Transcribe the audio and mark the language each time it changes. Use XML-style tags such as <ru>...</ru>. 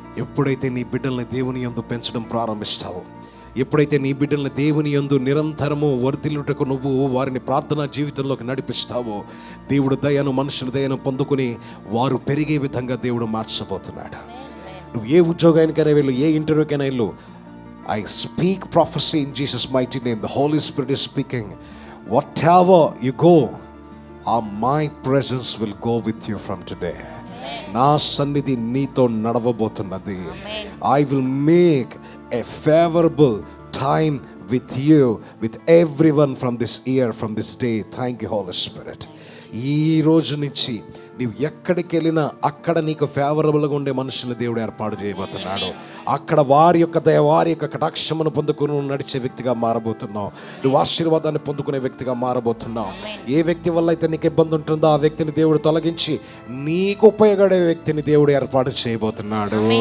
<te>ఎప్పుడైతే నీ బిడ్డల్ని దేవుని యందు పెంచడం ప్రారంభిస్తావో, ఎప్పుడైతే నీ బిడ్డల్ని దేవుని యందు నిరంతరము వర్ధిల్లుటకు నువ్వు వారిని ప్రార్థనా జీవితంలోకి నడిపిస్తావో, దేవుడు దయను, మనుషుల దయను పొందుకుని వారు పెరిగే విధంగా దేవుడు మార్చబోతున్నాడు. నువ్వు ఏ ఉద్యోగానికైనా వెళ్ళు, ఏ ఇంటర్వ్యూకైనా వెళ్ళు,</te> <en>I speak prophecy in Jesus' mighty name. The Holy Spirit is speaking. Whatever you go, my presence will go with you from today.</en> <te>నా సన్నిధి నీతో నడవబోతున్నది.</te> <en>I will make a favorable time with you, with everyone from this year, from this day. Thank you, Holy Spirit.</en> <te>ఈ రోజు నుంచి నీవు ఎక్కడికి వెళ్ళినా అక్కడ నీకు ఫేవరబుల్గా ఉండే మనుషుల్ని దేవుడు ఏర్పాటు చేయబోతున్నాడు. అక్కడ వారి యొక్క దయ, వారి యొక్క కటాక్షమును పొందుకుని నడిచే వ్యక్తిగా మారబోతున్నావు. నువ్వు ఆశీర్వాదాన్ని పొందుకునే వ్యక్తిగా మారబోతున్నావు. ఏ వ్యక్తి వల్ల అయితే నీకు ఇబ్బంది ఉంటుందో ఆ వ్యక్తిని దేవుడు తొలగించి నీకు ఉపయోగపడే వ్యక్తిని దేవుడు ఏర్పాటు చేయబోతున్నాడు.</te>